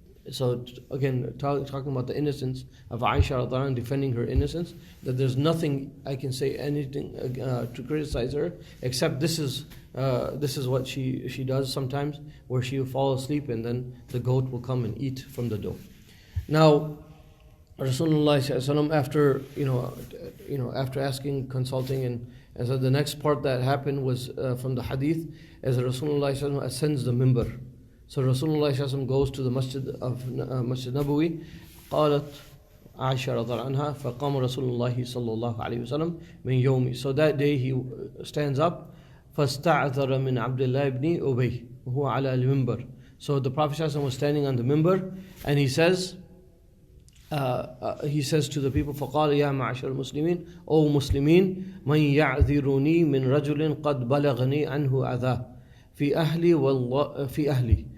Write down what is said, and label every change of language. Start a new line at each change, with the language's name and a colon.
English: So again, talking about the innocence of Aisha radhiallahu anha, defending her innocence, that there's nothing I can say anything to criticize her, except this is what she does sometimes, where she will fall asleep and then the goat will come and eat from the dough. Now, Rasulullah after after asking, consulting, and so the next part that happened was from the hadith, as Rasulullah ascends the mimbar. So Rasulullah goes to the masjid of Masjid Nabawi.
Arabic: قالت عائشة رضي الله عنها فقام رسول الله صلى الله عليه وسلم من يومي.
English: So that day he stands up.
Arabic: فاستعذر من عبد الله بن أبي وهو على المنبر.
English: So the Prophet was standing on the mimbar, and he says to the people,
Arabic: فقال يا معشر المسلمين,
English: O Muslimin,
Arabic: من يعذرني من رجل قد بلغني عنه أذى في أهلي في أهلي.